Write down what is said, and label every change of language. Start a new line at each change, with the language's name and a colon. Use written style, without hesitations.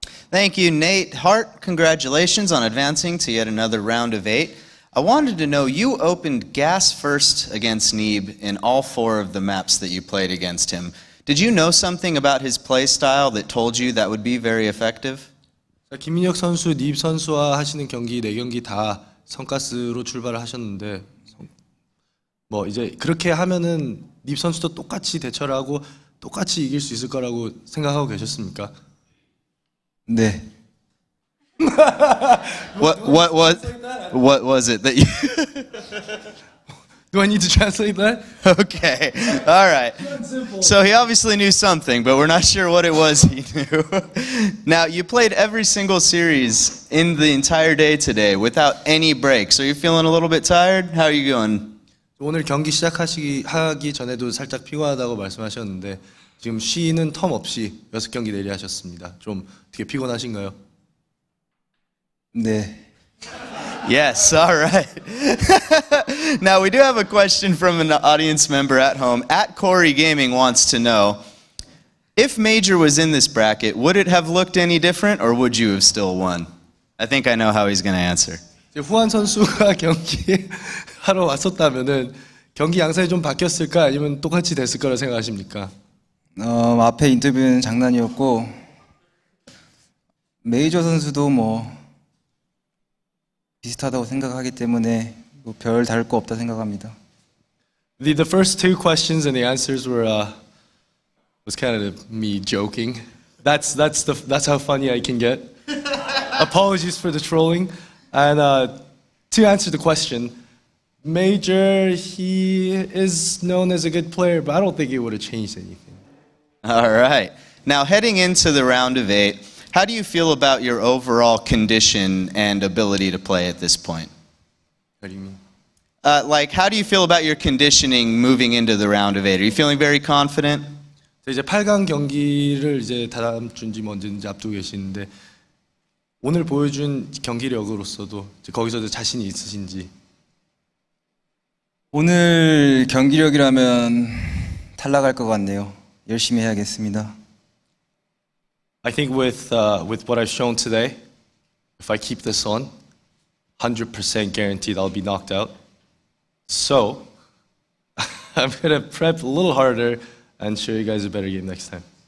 English: Thank you, Nate. Hart, congratulations on advancing to yet another round of 8. I wanted to know, you opened gas first against Neeb in all 4 of the maps that you played against him. Did you know something about his play style that told you that would be very effective?
Korean: 김민혁 선수, 닙 선수와 하시는 경기 4경기 다 성가스로 출발을 하셨는데 이제 그렇게 하면은 닙 선수도 똑같이 대처를 하고 똑같이 이길 수 있을 거라고 생각하고 계셨습니까?
English: 네. What was it that you Do I need to translate that? Okay. All right. So he obviously knew something, but we're not sure what it was he knew. Now, you played every single series in the entire day today without any breaks. Are you feeling a little bit tired? How are you going?
Korean: 오늘 경기 하기 전에도 살짝 피곤하다고 말씀하셨는데 지금 쉬는 텀 없이 6경기 내리 하셨습니다. 좀 어떻게 피곤하신가요?
English: 네. Yes, all right. Now, we do have a question from an audience member at home. At Corey Gaming wants to know, if Major was in this bracket, would it have looked any different, or would you have still won? I think I know how he's going to answer.
Korean: 후안 선수가 경기 하러 왔었다면은 경기 양상이 좀 바뀌었을까 아니면 똑같이 됐을 거라 생각하십니까? 앞에 인터뷰는 장난이었고 메이저 선수도 비슷하다고 생각하기 때문에 별 다를 거 없다 생각합니다.
English: The first 2 questions and the answers was kind of me joking. That's how funny I can get. Apologies for the trolling. And to answer the question, Major, he is known as a good player, but I don't think it would have changed anything. All right. Now, heading into the round of 8, how do you feel about your overall condition and ability to play at this point? What do you mean? Like, how do you feel about your conditioning moving into the round of 8? Are you feeling very confident?
Korean: 이제 8강 경기를 이제 다음 주인지 언제인지 앞두고 계시는데 오늘 보여준 경기력으로서도 이제 거기서도 자신이 있으신지. 오늘 경기력이라면 탈락할 것 같네요. 열심히 해야겠습니다.
English: I think with what I've shown today, if I keep this on, 100% guaranteed I'll be knocked out. So I'm gonna prep a little harder and show you guys a better game next time.